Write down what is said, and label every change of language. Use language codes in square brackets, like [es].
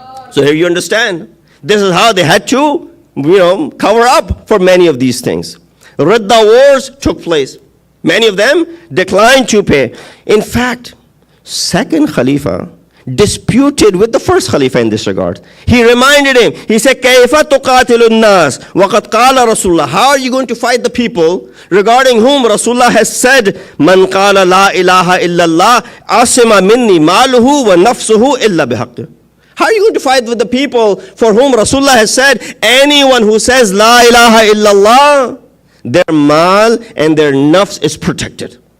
[en] So here you understand, this is how they had to, cover up for many of these things. Ridda wars took place. Many of them declined to pay. In fact, second Khalifa disputed with the first Khalifa in this regard. He reminded him, he said, [ar] كَيْفَ تُقَاتِلُ النَّاسِ وَقَدْ قَالَ رَسُولُ اللَّهِ. [en] How are you going to fight the people regarding whom Rasulullah has said, [ar] مَنْ قَالَ لَا إِلَهَ إِلَّا اللَّهِ عَصِمَ مِنِّي مَالُهُ وَنَفْسُهُ إِلَّا بِحَقِّهِ. [en] How are you going to fight with the people for whom Rasulullah has said, anyone who says La ilaha illallah, their mal and their nafs is protected.